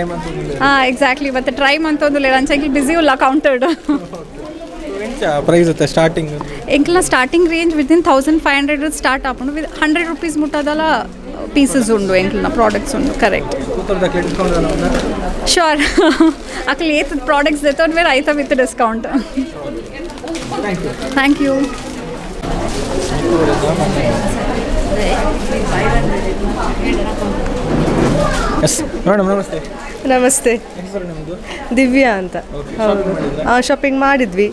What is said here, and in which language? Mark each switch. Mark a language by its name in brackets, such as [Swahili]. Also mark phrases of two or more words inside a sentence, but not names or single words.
[Tulu] ಎಕ್ಸಾಕ್ಟ್ಲಿ ಮತ್ತೆ ಟ್ರೈ ಮಂತೊಂದುಲ್ಲ ಅಂಚೆಂಕ್ಲ್ ಬಿಸಿ ಉಲ್ಲ ಕೌಂಟರ್ಡ್. [English] Price starting [Tulu] ಎಂಕ್ಲ [English] starting range within 1500 start [Tulu] ಆಪುಂಡು [English] with 100 rupees [Tulu] ಮುಟ್ಟದಲ್ಲ ಪೀಸಸ್ ಉಂಡು ಎಂಕ್ಲನ ಪ್ರಾಡಕ್ಟ್ಸ್ ಉಂಡು. [English] correct sure [Tulu] ಅಕ್ಲೆ ಏತ್ ಪ್ರಾಡಕ್ಟ್ಸ್ ದೆತ್ತೊಂದು ಬೇರೆ ಐತ [English] with discount. Thank you. [Kannada] ಮೇಡಮ್ ನಮಸ್ತೆ. ನಮಸ್ತೆ, ದಿವ್ಯಾ ಅಂತ. ಹೌದು, ಶಾಪಿಂಗ್ ಮಾಡಿದ್ವಿ.